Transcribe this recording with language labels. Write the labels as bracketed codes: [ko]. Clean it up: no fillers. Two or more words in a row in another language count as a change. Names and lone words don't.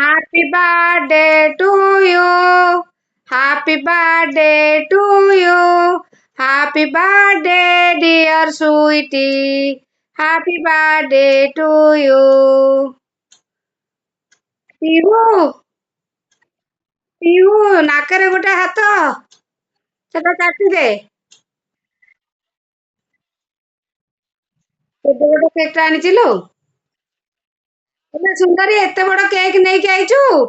[en] Happy birthday to you. Happy birthday to you. Happy birthday, dear sweetie. Happy birthday to you. [or] ପିହୁ ପିହୁ ନାକରେ ଗୋଟେ ହାତ ସେଟା କାଟିଦେ। କେତେ ବଡ କେକ୍ ଟା ଆଣିଚିଲୁ? ହେଲେ ସୁନ୍ଦରୀ ଏତେ ବଡ କେକ୍ ନେଇକି ଆଇଛୁ?